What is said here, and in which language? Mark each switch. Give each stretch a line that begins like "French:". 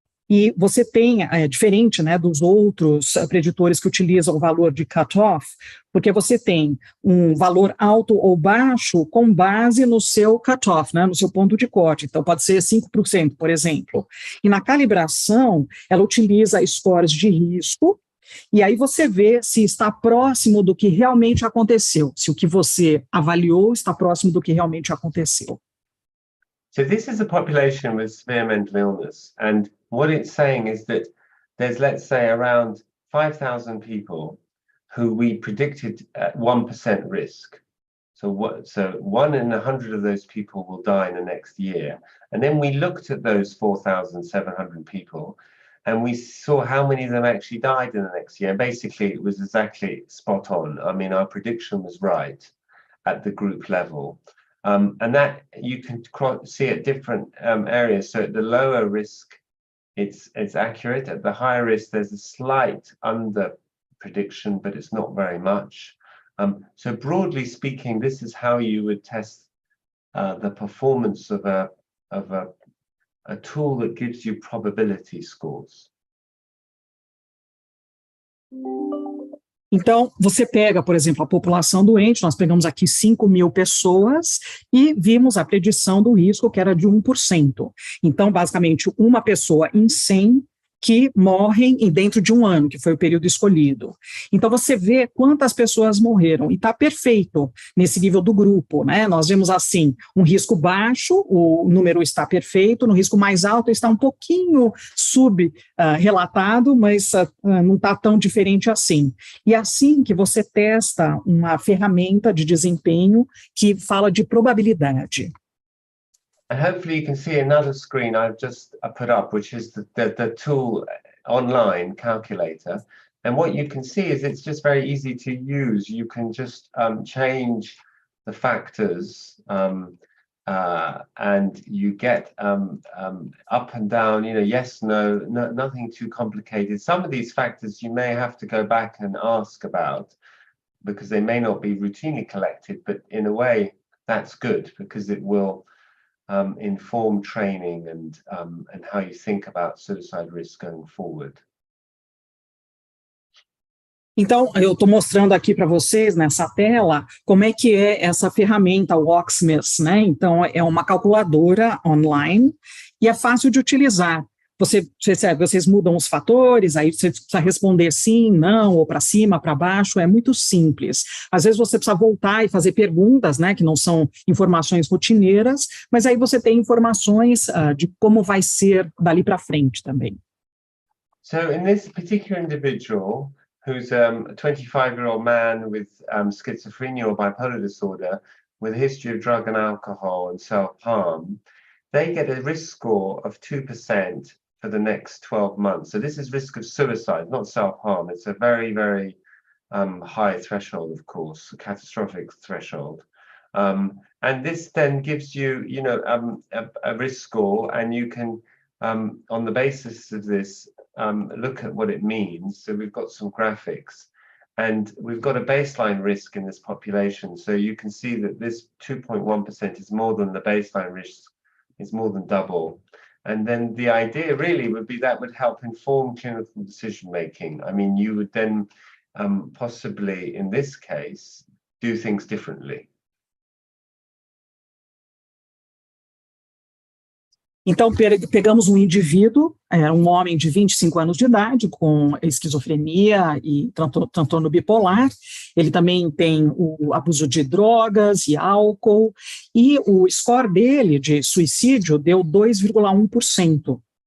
Portuguese: E você tem, diferente, né, dos outros preditores que utilizam o valor de cutoff, porque você tem um valor alto ou baixo com base no seu cutoff, né, no seu ponto de corte. Então, pode ser 5%, por exemplo. E na calibração, ela utiliza scores de risco, e aí você vê se está próximo do que realmente aconteceu, se o que você avaliou está próximo do que realmente aconteceu.
English: So this is a population with severe mental illness, and what it's saying is that there's, let's say, around 5,000 people who we predicted at 1% risk. So 1 in 100 of those people will die in the next year. And then we looked at those 4,700 people, and we saw how many of them actually died in the next year. Basically, it was exactly spot on. I mean, our prediction was right at the group level. And that you can see at different areas. So at the lower risk, it's accurate. At the higher risk, there's a slight under prediction, but it's not very much. So broadly speaking, this is how you would test the performance of a tool that gives you probability scores.
Portuguese: Então, você pega, por exemplo, a população doente, nós pegamos aqui 5.000 pessoas e vimos a predição do risco, que era de 1%. Então, basicamente, uma pessoa em 100 que morrem dentro de um ano, que foi o período escolhido. Então, você vê quantas pessoas morreram, e está perfeito nesse nível do grupo, né? Nós vemos assim, um risco baixo, o número está perfeito, no risco mais alto está um pouquinho sub-relatado, mas não está tão diferente assim. E assim que você testa uma ferramenta de desempenho que fala de probabilidade.
English: And hopefully you can see another screen I've just put up, which is the tool online calculator. And what you can see is it's just very easy to use. You can just change the factors and you get up and down, yes, no, nothing too complicated. Some of these factors you may have to go back and ask about because they may not be routinely collected, but in a way that's good because it will inform training and how you think about suicide risk going forward.
Portuguese: Então, eu estou mostrando aqui para vocês nessa tela como é que é essa ferramenta, o Oxmis, né? Então, é uma calculadora online e é fácil de utilizar. Vocês mudam os fatores, aí você precisa responder sim, não, ou para cima, para baixo, é muito simples. Às vezes você precisa voltar e fazer perguntas, né, que não são informações rotineiras, mas aí você tem informações de como vai ser dali para frente também.
English: So in this particular individual, who's a 25-year-old man with schizophrenia or bipolar disorder, with a history of drug and alcohol and self-harm, they get a risk score of 2% for the next 12 months. So this is risk of suicide, not self-harm. It's a very, very high threshold, of course, a catastrophic threshold. And this then gives you, a risk score, and you can, on the basis of this, look at what it means. So we've got some graphics, and we've got a baseline risk in this population. So you can see that this 2.1% is more than the baseline risk, is more than double. And then the idea really would be that would help inform clinical decision making. I mean, you would then possibly, in this case, do things differently.
Portuguese: Então, pegamos um indivíduo, um homem de 25 anos de idade, com esquizofrenia e transtorno bipolar. Ele também tem o abuso de drogas e álcool, e o score dele de suicídio deu 2,1%.